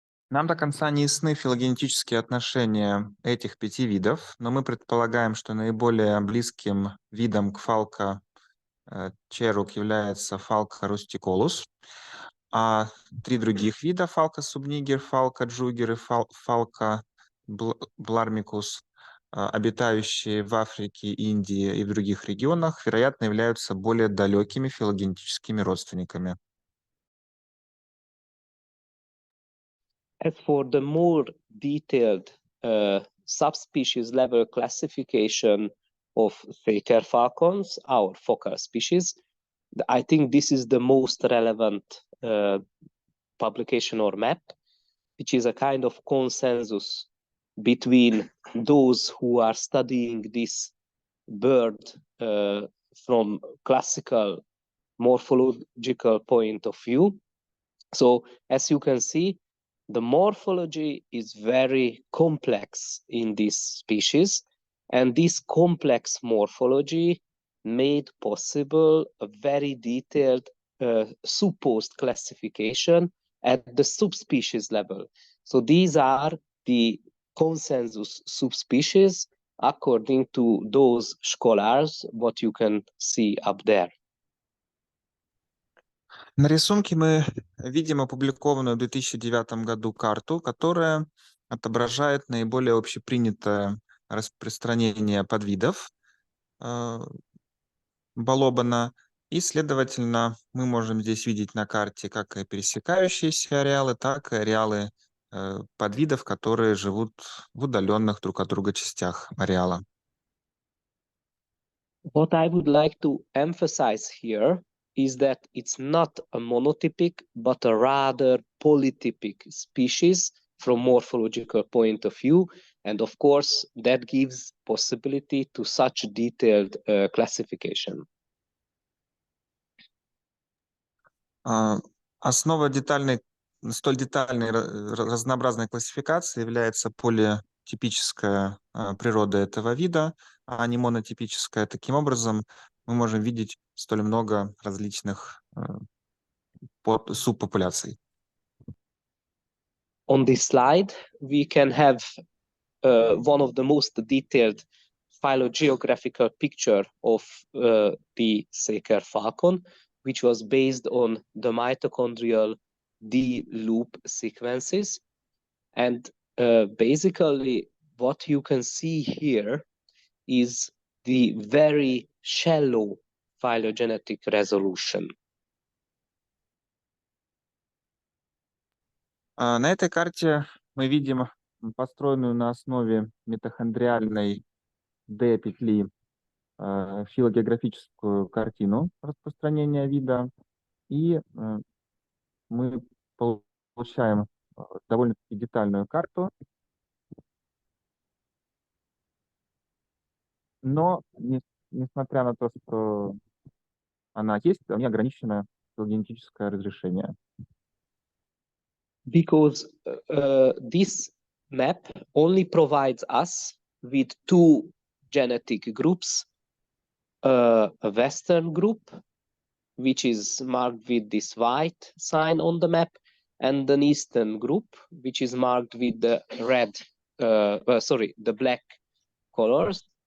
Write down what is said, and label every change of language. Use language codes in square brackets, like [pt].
[ru] Нам до конца не ясны филогенетические отношения этих 5 видов, но мы предполагаем, что наиболее близким видом к Falco kerug является Falco rusticolus, а 3 других вида — Falco subniger, Falco jugger и Falco blarmicus, обитающие в Африке, Индии и в других регионах, вероятно, являются более далекими филогенетическими родственниками. [en] As for the more detailed subspecies level classification of Seker falcons, our focal species, I think this is the most relevant publication or map, which is a kind of consensus between those who are studying this bird from classical morphological point of view. So as you can see, the morphology is very complex in this species, and this complex morphology made possible a very detailed supposed classification at the subspecies level. So these are the consensus subspecies according to those scholars, what you can see up there. [ru] На рисунке мы видим опубликованную в 2009 году карту, которая отображает наиболее общепринятое распространение подвидов балобана. И, следовательно, мы можем здесь видеть на карте как и пересекающиеся ареалы, так и ареалы подвидов, которые живут в удаленных друг от друга частях ареала. [en] What I would like to emphasize here is that it's not a monotypic, but a rather polytypic species from morphological point of view. And of course, that gives possibility to such detailed classification. [ru] Основа столь детальной разнообразной классификации является политипическая природа этого вида, а не монотипическая. Таким образом, мы можем видеть столь много различных субпопуляций. [en] On this slide, we can have one of the most detailed phylogeographical picture of the Seker falcon, which was based on the mitochondrial D loop sequences. And basically, what you can see here is the very shallow phylogenetic resolution. [ru] На этой карте мы видим построенную на основе митохондриальной D-петли филогеографическую картину распространения вида, и мы получаем довольно-таки детальную карту, но несмотря на то, что она есть, у нее ограниченное филогенетическое разрешение. [en] Because this map only provides us with two genetic groups, a Western group, which is marked with this white sign on the map, and an Eastern group, which is marked with the the black colors.